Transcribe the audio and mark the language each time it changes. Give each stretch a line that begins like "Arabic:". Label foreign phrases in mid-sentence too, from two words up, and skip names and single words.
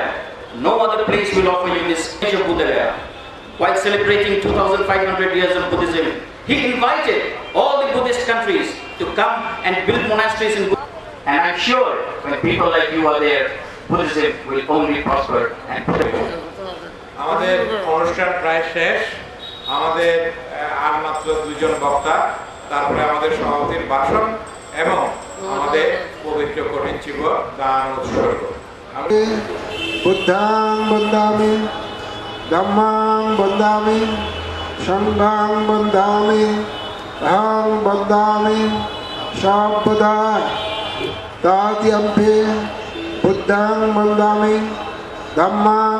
English: No other place will offer you this image of Buddhagaya. While celebrating 2,500 years of Buddhism, he invited all the Buddhist countries to come and build monasteries in Buddha. And I'm sure when people like you are there, Buddhism will only prosper and prosper.
Bangla: আমাদের অনুষ্ঠান প্রায় শেষ। আমাদের আর মাত্র 2 জন বক্তা, তারপরে আমাদের সভাপতির ভাষণ এবং আমাদের পবিত্র কঠিন চিব দান উৎসর্গ।
Pali: বুদ্ধাং বন্দামি ধম্মাং বন্দামি সংঘাং বন্দামি অহং বন্দামি সর্বদা তাত্যম্পি বুদ্ধাং বন্দামি ধম্মাং